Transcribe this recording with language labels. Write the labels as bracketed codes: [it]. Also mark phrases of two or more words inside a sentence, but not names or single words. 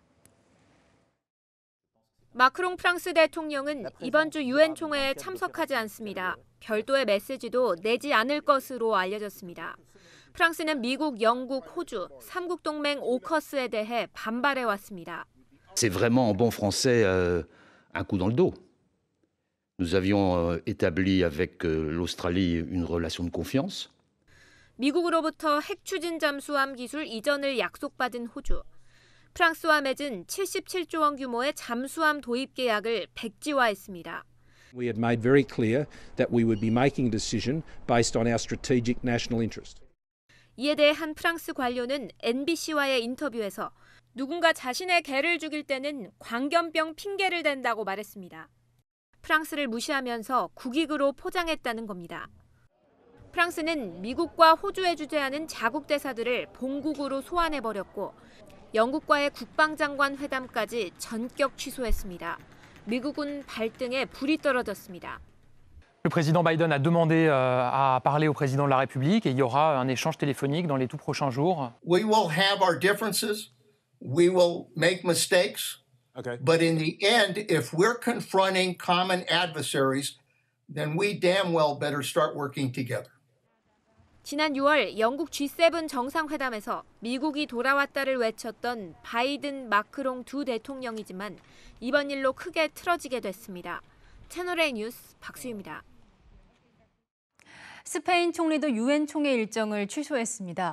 [ko] 마크롱 프랑스 대통령은 이번 주 유엔 총회에 참석하지 않습니다. 별도의 메시지도 내지 않을 것으로 알려졌습니다. 프랑스는 미국, 영국, 호주, 3국 동맹 오커스에 대해 반발해 왔습니다. [fr] C'est vraiment en bon français un coup dans le dos. Nous avions établi avec l'Australie une relation de confiance. [ko] 미국으로부터 핵 추진 잠수함 기술 이전을 약속받은 호주. 프랑스와 맺은 77조 원 규모의 잠수함 도입 계약을 백지화했습니다. [en] We had made very clear that we would be making a decision based on our strategic national interest. [ko] 이에 대해 한 프랑스 관료는 NBC와의 인터뷰에서 누군가 자신의 개를 죽일 때는 광견병 핑계를 댄다고 말했습니다. 프랑스를 무시하면서 국익으로 포장했다는 겁니다. 프랑스는 미국과 호주에 주재하는 자국 대사들을 본국으로 소환해버렸고 영국과의 국방장관 회담까지 전격 취소했습니다. 미국은 발등에 불이 떨어졌습니다. [fr] Le président Biden a demandé à parler au président de la République et il y aura un échange téléphonique dans les tout prochains jours. [en] We will have our differences. We will make mistakes. Okay. But in the end, if we're confronting common adversaries, then we damn well better start working together. [ko] 지난 6월 영국 G7 정상회담에서 미국이 돌아왔다를 외쳤던 바이든, 마크롱 두 대통령이지만 이번 일로 크게 틀어지게 됐습니다. 채널A 뉴스 박수희입니다. 스페인 총리도 유엔 총회 일정을 취소했습니다.